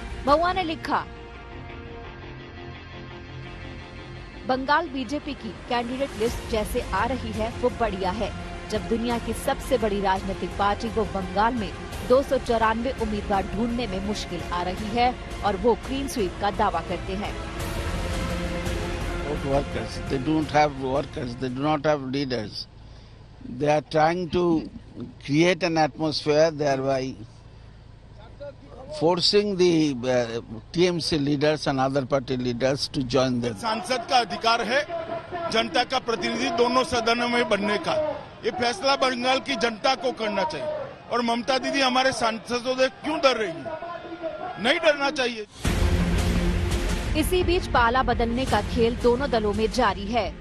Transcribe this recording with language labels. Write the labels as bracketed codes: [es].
[hi] महुआ ने लिखा, बंगाल बीजेपी की कैंडिडेट लिस्ट जैसे आ रही है वो बढ़िया है। जब दुनिया की सबसे बड़ी राजनीतिक पार्टी वो बंगाल में 294 उम्मीदवार ढूंढने में मुश्किल आ रही है और वो क्लीन स्वीप का दावा करते हैं। [en] Workers, they don't have workers, they do not have leaders. They are trying to create an atmosphere thereby forcing the TMC leaders and other party leaders to join them. [hi] सांसद का अधिकार है जनता का प्रतिनिधि दोनों सदनों में बनने का। ये फैसला बंगाल की जनता को करना चाहिए और ममता दीदी हमारे सांसदों से क्यों डर रही है? नहीं डरना चाहिए। इसी बीच पाला बदलने का खेल दोनों दलों में जारी है।